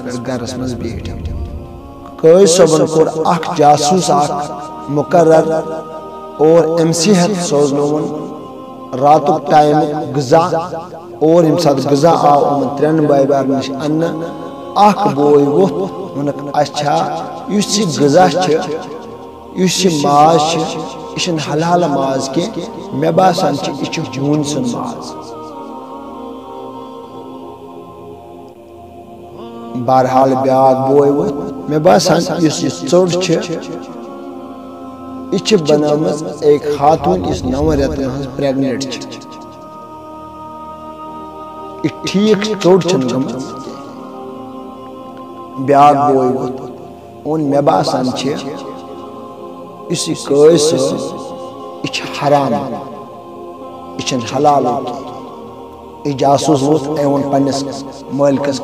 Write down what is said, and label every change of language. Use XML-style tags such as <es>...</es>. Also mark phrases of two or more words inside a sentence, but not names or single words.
<ks>پٮ۪ٹھ گرس منٛز بیٖٹھۍ قٲضۍ صٲبن کوٚر اکھ جاسوٗس اکھ مُقرر اور أمۍ سٕے ہٮ۪تھ سوزنووُن راتُک ٹایمُک غذا اور ییٚمہِ ساتہٕ غذا آو یِمن ترٛٮ۪ن بٲے بارنٮ۪ن نِش اننہٕ اکھ بوے ووٚتھ ووٚنُکھ اَسہِ چھا یُس یہِ غذا چھُ یُس یہِ ماز چھُ یہِ چھُنہٕ حلال ماز کینٛہہ مےٚ باسان چھُ یہِ چھُ ہوٗنۍ سُنٛد ماز بہرحال بیٛاکھ بوے ووٚتھ مےٚ باسان یُس یہِ ژوٚٹ چھِ یہ بنامت ایک خاتون اس 9 رٮ۪تن ہٕنٛز پریگنٹ یہ ٹھیک ژوٚٹ چھنہٕ گٔمٕژ بیٛاکھ بوے ووت اون مےٚ باسان چھِ یُس یہِ قٲضۍ صٲب یہِ چھِ حرام یہِ چھنہٕ حلال یہِ جاسوٗس ووت أمۍ ووٚن پننِس مٲلکس</ks>